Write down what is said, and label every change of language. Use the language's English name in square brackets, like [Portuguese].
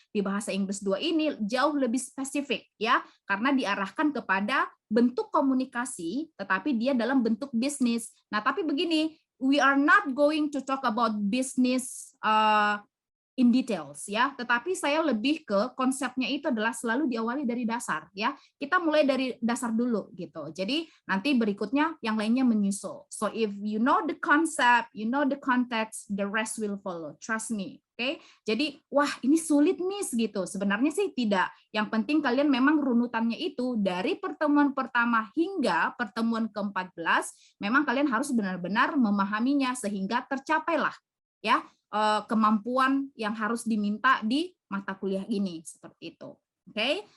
[Indonesian] Di bahasa Inggris 2 ini jauh lebih spesifik ya, karena diarahkan kepada bentuk komunikasi tetapi dia dalam bentuk bisnis. Nah, tapi begini, [English] we are not going to talk about business in details [Indonesian] ya, tetapi saya lebih ke konsepnya itu adalah selalu diawali dari dasar ya. Kita mulai dari dasar dulu gitu. Jadi nanti berikutnya yang lainnya menyusul. [English] So if you know the concept, you know the context, the rest will follow. Trust me. [Indonesian] Oke. Jadi wah ini sulit Miss gitu. Sebenarnya sih tidak. Yang penting kalian memang runutannya itu dari pertemuan pertama hingga pertemuan ke-14 memang kalian harus benar-benar memahaminya sehingga tercapailah ya kemampuan yang harus diminta di mata kuliah ini seperti itu. Oke.